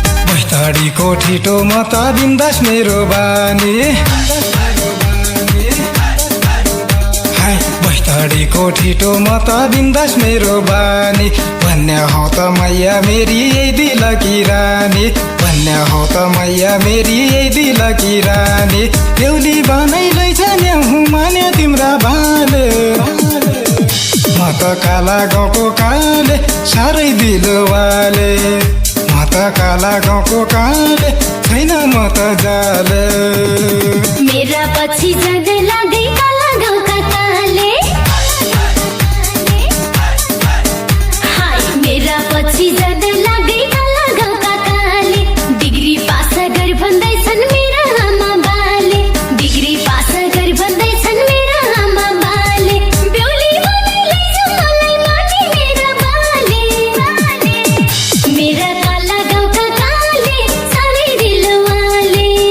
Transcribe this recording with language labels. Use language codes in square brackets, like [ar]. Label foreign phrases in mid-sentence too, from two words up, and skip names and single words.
[ne] बैतडीको ठिटो म त बिन्दास मेरो बानी। हाय, बैतडीको ठिटो म त बिन्दास मेरो बानी। भन्ने हौ त मैया मेरी यही [hi] दिल की रानी, [ne] भन्ने हौ त मैया मेरी यही [hi] दिल की रानी। [ne] बेहुली बनाई लैजाने हुँ माने तिम्रा बाले। म त काला गाउँको काले, साह्रै दिलवाले। म त काला गाउँको काले, छैन म त जाले। मेरा पछि जान लागे काला गाउँका काले। हाय, मेरा पछि जान लागे काला गाउँका काले। डिग्री पास गर भन्दैछन् मेरा आमा बाले, डिग्री पास गर भन्दैछन् मेरा आमा बाले। बेहुली बनाई लैजाऊ मलाई माथि मेरा बाले। मेरा काला गाउँका काले, साह्रै दिलवाले।